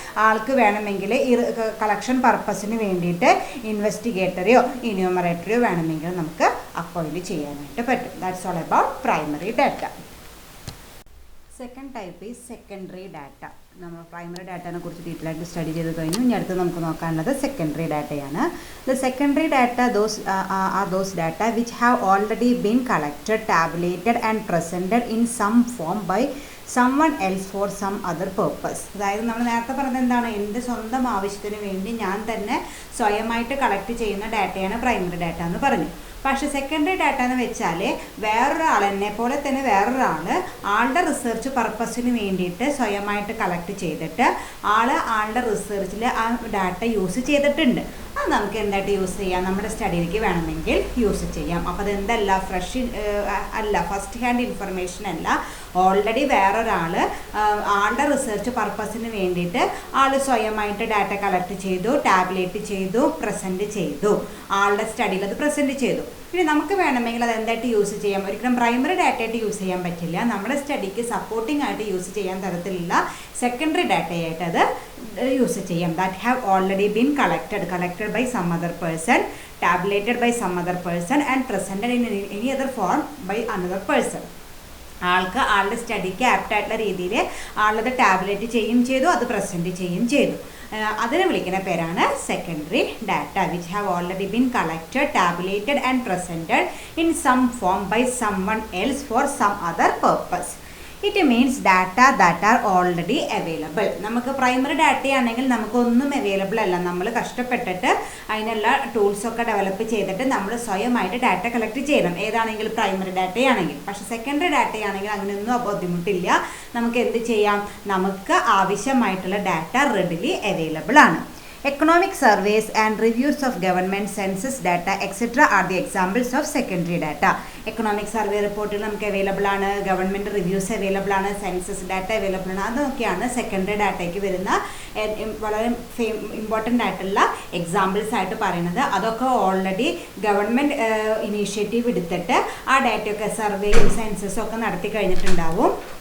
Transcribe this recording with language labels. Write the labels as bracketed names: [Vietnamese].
[Malayalam] ആൾക്ക് വേണമെങ്കിൽ ഈ കളക്ഷൻ പർപ്പസിന് വേണ്ടിയിട്ട് ഇൻവെസ്റ്റിഗേറ്ററെയോ എന്യൂമറേറ്ററെയോ വേണമെങ്കിൽ നമുക്ക് അപ്പോയിൻറ്റ് ചെയ്യാനായിട്ട് പറ്റും. [English] That's all about primary data. Second type is secondary data. [Malayalam] നമ്മൾ പ്രൈമറി ഡാറ്റയെ കുറിച്ച് ഡീറ്റെയിൽ ആയിട്ട് സ്റ്റഡി ചെയ്ത് കഴിഞ്ഞു. ഇനി അടുത്ത് നമുക്ക് നോക്കാനുള്ളത് സെക്കൻഡറി ഡാറ്റയാണ്. [English] The secondary data those data which have already been collected, tabulated and presented in some form by someone else for some other purpose. [Malayalam] അതായത് നമ്മൾ നേരത്തെ പറഞ്ഞത് എന്താണ്, എൻ്റെ സ്വന്തം ആവശ്യത്തിന് വേണ്ടി ഞാൻ തന്നെ സ്വയമായിട്ട് കളക്ട് ചെയ്യുന്ന ഡാറ്റയാണ് പ്രൈമറി ഡാറ്റ എന്ന് പറഞ്ഞു. പക്ഷേ സെക്കൻഡറി ഡാറ്റ എന്ന് വെച്ചാൽ വേറൊരാൾ, എന്നെ പോലെ തന്നെ വേറൊരാൾ ആളുടെ റിസർച്ച് പർപ്പസിന് വേണ്ടിയിട്ട് സ്വയമായിട്ട് കളക്ട് ചെയ്തിട്ട് ആളുടെ റിസർച്ചിൽ ആ ഡാറ്റ യൂസ് ചെയ്തിട്ടുണ്ട്. അത് നമുക്ക് എന്തായിട്ട് യൂസ് ചെയ്യാം, നമ്മുടെ സ്റ്റഡിയിലേക്ക് വേണമെങ്കിൽ യൂസ് ചെയ്യാം. അപ്പോൾ അതെന്തല്ല, ഫ്രഷ് അല്ല, ഫസ്റ്റ് ഹാൻഡ് ഇൻഫർമേഷൻ അല്ല. ഓൾറെഡി വേറൊരാൾ ആളുടെ റിസർച്ച് പർപ്പസിന് വേണ്ടിയിട്ട് സ്വയമായിട്ട് ഡാറ്റ കളക്ട് ചെയ്തു, ടാബുലേറ്റ് ചെയ്തു, പ്രസൻറ്റ് ചെയ്തു, ആളുടെ സ്റ്റഡിയിൽ അത് പ്രസൻറ്റ് ചെയ്തു. പിന്നെ നമുക്ക് വേണമെങ്കിൽ അത് എന്തായിട്ട് യൂസ് ചെയ്യാം, ഒരിക്കലും പ്രൈമറി ഡാറ്റ ആയിട്ട് യൂസ് ചെയ്യാൻ പറ്റില്ല. നമ്മുടെ സ്റ്റഡിക്ക് സപ്പോർട്ടിംഗ് ആയിട്ട് യൂസ് ചെയ്യാൻ തരത്തിലുള്ള സെക്കൻഡറി ഡാറ്റയായിട്ട് അത് യൂസ് ചെയ്യാം. [English] That have already been collected by some other person, tabulated by some other person and presented in any other form by another person. [Malayalam] ആളുടെ സ്റ്റഡിക്ക് ആപ്റ്റായിട്ടുള്ള രീതിയിൽ ആളത് ടാബുലേറ്റ് ചെയ്യുകയും ചെയ്തു, അത് പ്രസൻറ്റ് ചെയ്യുകയും ചെയ്തു. അതിനെ വിളിക്കുന്ന പേരാണ് secondary data, [English] Which have already been collected, tabulated and presented in some form by someone else for some other purpose. It means data that are already available. [Malayalam] നമുക്ക് പ്രൈമറി ഡാറ്റയാണെങ്കിൽ നമുക്കൊന്നും അവൈലബിൾ അല്ല, നമ്മൾ കഷ്ടപ്പെട്ടിട്ട് അതിനുള്ള ടൂൾസൊക്കെ ഡെവലപ്പ് ചെയ്തിട്ട് നമ്മൾ സ്വയമായിട്ട് data collect ചെയ്യണം, ഏതാണെങ്കിലും primary ഡാറ്റയാണെങ്കിൽ. പക്ഷേ സെക്കൻഡറി ഡാറ്റയാണെങ്കിൽ അങ്ങനെയൊന്നും ബുദ്ധിമുട്ടില്ല. നമുക്ക് എന്ത് ചെയ്യാം, നമുക്ക് ആവശ്യമായിട്ടുള്ള ഡാറ്റ റെഡിലി അവൈലബിൾ ആണ്. [English] Economic surveys and reviews of government census data etc. are the examples of secondary data. [Malayalam] Economic survey റിപ്പോർട്ടുകൾ നമുക്ക് അവൈലബിൾ ആണ്, ഗവൺമെൻറ് റിവ്യൂസ് അവൈലബിൾ ആണ്, സെൻസസ് ഡാറ്റ അവൈലബിൾ ആണ്. അതൊക്കെയാണ് സെക്കൻഡറി ഡാറ്റയ്ക്ക് വരുന്ന വളരെ ഇമ്പോർട്ടൻ്റ് ആയിട്ടുള്ള എക്സാമ്പിൾസ് ആയിട്ട് പറയുന്നത്. അതൊക്കെ ഓൾറെഡി ഗവൺമെൻറ് ഇനീഷ്യേറ്റീവ് എടുത്തിട്ട് ആ ഡാറ്റയൊക്കെ സർവേയും സെൻസസും ഒക്കെ നടത്തി കഴിഞ്ഞിട്ടുണ്ടാവും.